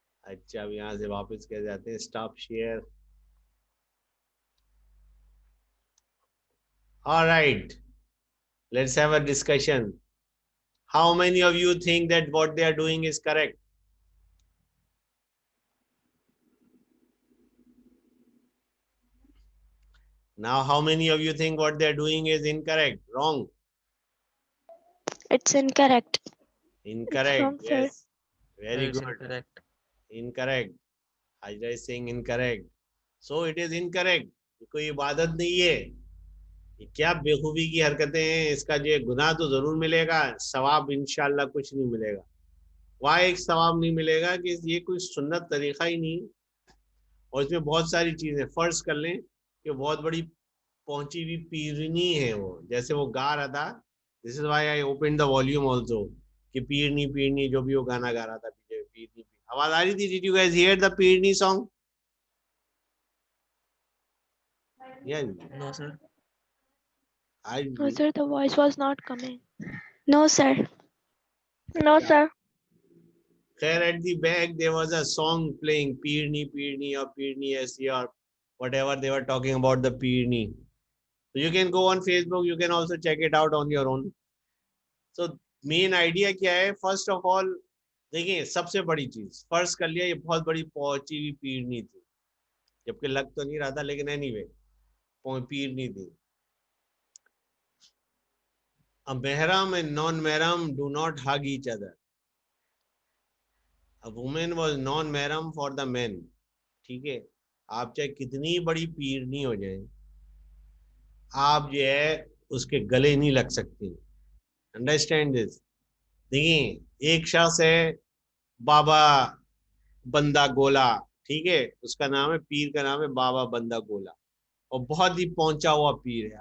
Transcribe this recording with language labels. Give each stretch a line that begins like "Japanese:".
Urdu: اچھا اب یہاں سے واپس کیا جاتے ہیں؟ Stop share.
English: All right, let's have a discussion. How many of you think that what they are doing is correct? Now, how many of you think what they are doing is incorrect, wrong? It's incorrect. Incorrect, wrong, sir. yes. Very It's good. incorrect. Incorrect. Hajra is saying incorrect. So it is incorrect.
Urdu: کوئی عبادت نہیں ہے. یہ کیا بےخوبی کی حرکتیں ہیں. اس کا جو گناہ تو ضرور ملے گا، ثواب انشاءاللہ کچھ نہیں ملے گا. وہاں ایک ثواب نہیں ملے گا کہ یہ کوئی سنت طریقہ ہی نہیں. اور اس میں بہت ساری چیزیں فرض کر لیں کہ بہت بڑی پہنچی ہوئی پیرنی ہے وہ، جیسے وہ گا رہا تھا.
English: this is why I open the volume also
Urdu: کہ پیرنی پیرنی جو بھی وہ گانا گا رہا تھا پیچھے پیرنی. آواز آ رہی تھی؟
English: Did you guys hear the پیرنی song? No, sir. No, sir. The voice was not coming. No, sir. No, sir. خیر at the back there was a song playing پیرنی پیرنی or پیرنی ایسی or whatever they were talking about the پیرنی. So you can go on Facebook, you can also check it out on your own. So main idea
Urdu: کیا ہے؟
English: first of all
Urdu: دیکھیں سب سے بڑی چیز فرض کر لیا یہ بہت بڑی پہنچی ہوئی پیرنی تھی، جبکہ لگ تو نہیں رہا تھا لیکن اینی وے پیرنی تھی.
English: A mahram and non-محرم do not hug each other. A woman was non-محرم for the men.
Urdu: ٹھیک ہے، آپ چاہے کتنی بڑی پیرنی ہو جائیں آپ جو ہے اس کے گلے نہیں لگ سکتی.
English: Understand this.
Urdu: دیکھیں ایک شخص ہے بابا بندہ گولا، ٹھیک ہے، اس کا نام ہے، پیر کا نام ہے بابا بندہ گولا، اور بہت ہی پہنچا ہوا پیر ہے.